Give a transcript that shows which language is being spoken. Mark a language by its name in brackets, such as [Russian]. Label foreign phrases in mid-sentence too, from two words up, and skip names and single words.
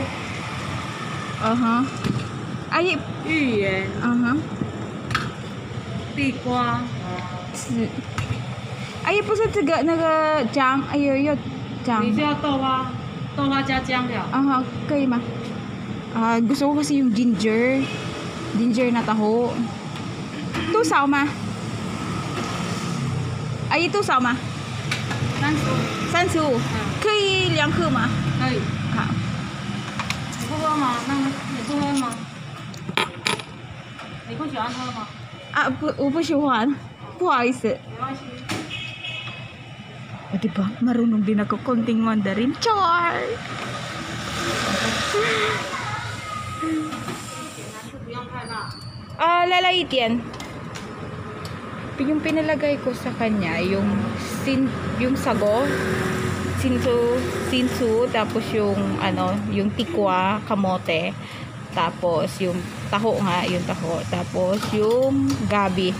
[Chinese] 芋圆。地瓜。是。不是这个那个姜，要姜。你就要豆花加姜料。可以吗？ [Filipino] gusto ko kasi yung ginger na taho. [Chinese] 多少吗？阿姨多少吗？35。可以2克吗？可以。好。你不喝吗？那你不喝吗？你不喜欢喝吗？我不喜欢，不好意思。没关系。 [Filipino] O, diba? Marunong din ako konting Mandarin. Char! Lalait yan. Yung pinalagay ko sa kanya, yung sago, sinsu, tapos yung yung tikwa, kamote, tapos yung taho nga, tapos yung gabi.